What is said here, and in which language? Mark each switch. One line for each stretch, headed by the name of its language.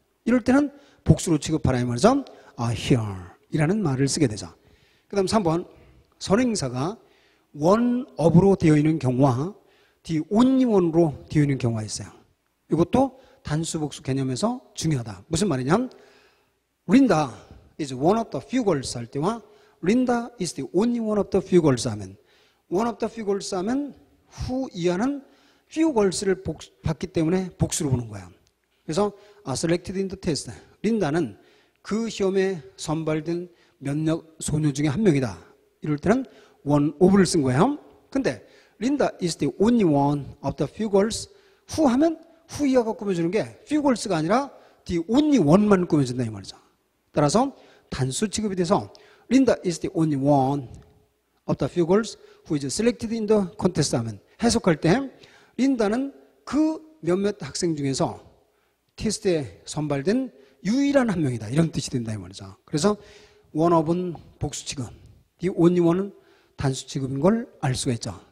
Korean: 이럴 때는 복수로 취급하라 이 말이죠. here 이라는 말을 쓰게 되죠. 그 다음 3번 선행사가 one of로 되어 있는 경우와 the only one로 되어 있는 경우가 있어요. 이것도 단수 복수 개념에서 중요하다. 무슨 말이냐?
English: Linda is one of the few girls
Korean: 할 때와
English: Linda is the only one of the few girls 하면 one of the few girls 하면 who
Korean: 이하는 few girls를 봤기 때문에 복수로 보는 거야.
English: 그래서 selected in the test.
Korean: 린다는 그 시험에 선발된 몇몇 소녀 중에 한 명이다. 이럴 때는 one of를 쓴 거예요. 근데
English: Linda is the only one of the few girls who
Korean: 하면 who 이하가 꾸며주는 게 few girls가 아니라 the only one만 꾸며준다 이 말이죠. 따라서 단수 취급이 돼서
English: Linda is the only one of the few girls who is selected in the contest
Korean: 하면 해석할 때 린다는 그 몇몇 학생 중에서 테스트에 선발된 유일한 한 명이다. 이런 뜻이 된다 이 말이죠. 그래서 one of은 복수 취급, 이 only one은 단수 취급인 걸 알 수가 있죠.